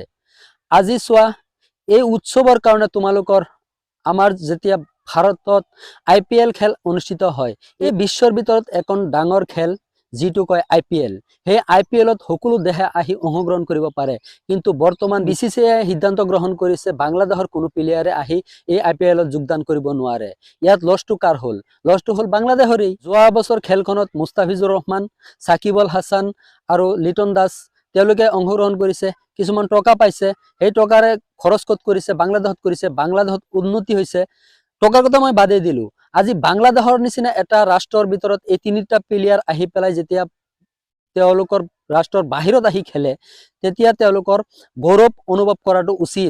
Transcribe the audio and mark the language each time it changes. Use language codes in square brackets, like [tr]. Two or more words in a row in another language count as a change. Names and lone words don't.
[as] আজি চোৱা, এই উৎসৱৰ কাৰণে তোমালোকৰ আমাৰ যেতিয়া ভাৰতত IPL খেল অনুষ্ঠিত হয়, এই বিশ্বৰ ভিতৰত এখন ডাঙৰ খেল যিটো কয় IPL, সেই IPLত সকলো দেশে আহি অংশগ্ৰহণ কৰিব পাৰে। কিন্তু বৰ্তমান BCCI সিদ্ধান্ত গ্ৰহণ কৰিছে বাংলাদেশৰ কোনো প্লেয়াৰে আহি এই IPLত যোগদান কৰিব নোৱাৰে। ইয়াত লছটো কাৰ হ'ল? লছটো হ'ল বাংলাদেশৰেই। যোৱা বছৰ খেলখনত মুস্তাফিজুৰ ৰহমান, সাকিব আল হাসান আৰু লিটন দাস তেওঁলোকে অংশগ্ৰহণ কৰিছে, কিছুমান টকা পাইছে। সেই টকাৰে খৰচ ক'ত কৰিছে? বাংলাদেশত কৰিছে। বাংলাদেশত উন্নতি হৈছে। টকাৰ কথা মই বাদেই দিলো। আজি বাংলাদেশৰ নিচিনা এটা ৰাষ্ট্ৰৰ ভিতৰত এই 3টা প্লেয়াৰ আহি পেলাই যেতিয়া তেওঁলোকৰ ৰাষ্ট্ৰৰ বাহিৰত আহি খেলে, তেতিয়া তেওঁলোকৰ গৌৰৱ অনুভৱ কৰাটো উচিত।